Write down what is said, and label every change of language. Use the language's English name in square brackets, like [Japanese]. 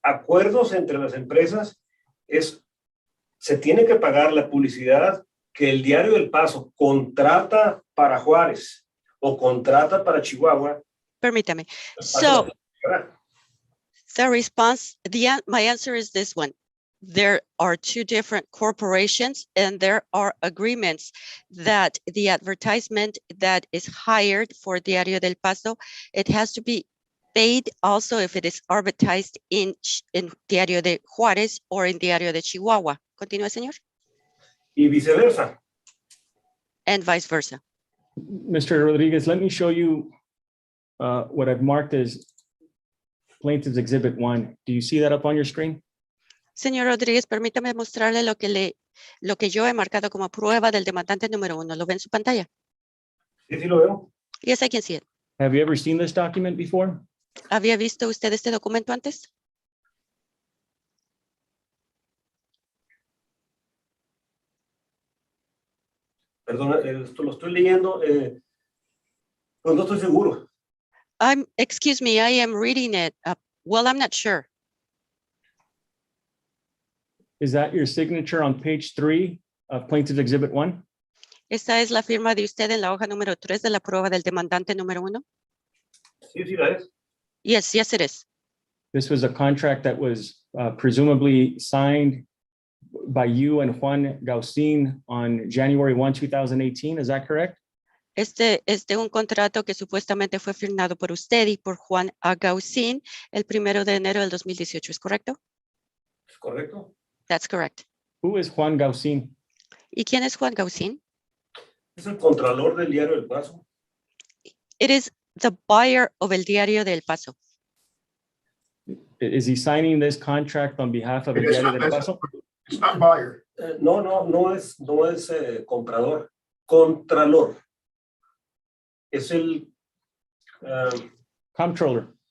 [Spanish] Acuerdos entre las empresas se tiene que pagar la publicidad que el Diario del Paso contrata para Juárez o contrata para Chihuahua. Permítame. [English] So the response, my answer is this one. There are two different corporations and there are agreements that the advertisement that is hired for Diario del Paso, it has to be paid also if it is advertised in Diario de Juárez or in Diario de Chihuahua. [Spanish] Continúe, señor. Y viceversa. [English] And vice versa. Mr. Rodriguez, let me show you what I've marked as Plaintiff's Exhibit 1. Do you see that up on your screen? [Spanish] Señor Rodríguez, permítame mostrarle lo que yo he marcado como prueba del demandante número 1. ¿Lo ve en su pantalla? Sí, sí lo veo. [English] Yes, I can see it. Have you ever seen this document before? [Spanish] ¿Había visto usted este documento antes? Perdón, esto lo estoy leyendo, pero no estoy seguro. [English] Excuse me, I am reading it. Well, I'm not sure. Is that your signature on page 3 of Plaintiff's Exhibit 1? [Spanish] ¿Esta es la firma de usted en la hoja número 3 de la prueba del demandante número 1? Sí, sí la es. [English] Yes, yes, it is. This was a contract that was presumably signed by you and Juan Gaucin on January 1, 2018. Is that correct? [Spanish] Este es de un contrato que supuestamente fue firmado por usted y por Juan Gaucin el 1 de enero del 2018. ¿Es correcto? ¿Es correcto? [English] That's correct. Who is Juan Gaucin? [Spanish] ¿Y quién es Juan Gaucin? Es el contralor del Diario del Paso. [English] It is the buyer of El Diario del Paso. Is he signing this contract on behalf of El It's Diario not- del Paso? It's not buyer. [Spanish] No es comprador, contralor. Es el [English] Comptroller.